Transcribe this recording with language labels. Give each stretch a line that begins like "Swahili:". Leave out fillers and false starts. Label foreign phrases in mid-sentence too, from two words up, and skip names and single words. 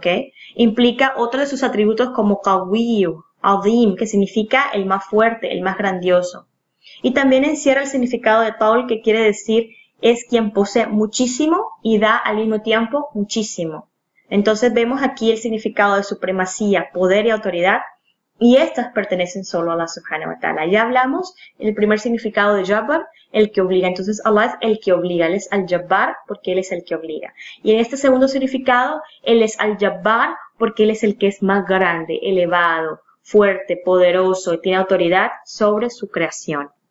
Spanish: Implica otro de sus atributos como Qawiyu, Azim, que significa el más fuerte, el más grandioso. Y también encierra el significado de Taul, que quiere decir es quien posee muchísimo y da al mismo tiempo muchísimo. Entonces vemos aquí el significado de supremacía, poder y autoridad, y estas pertenecen solo a Allah
Arabic: سبحانه وتعالى.
Spanish: Ya hablamos el primer significado de Jabbar, el que obliga. Entonces Allah es el que obliga, Él es Al-Jabbar porque Él es el que obliga. Y en este segundo significado, Él es Al-Jabbar porque Él es el que es más grande, elevado, fuerte, poderoso y tiene autoridad sobre su creación.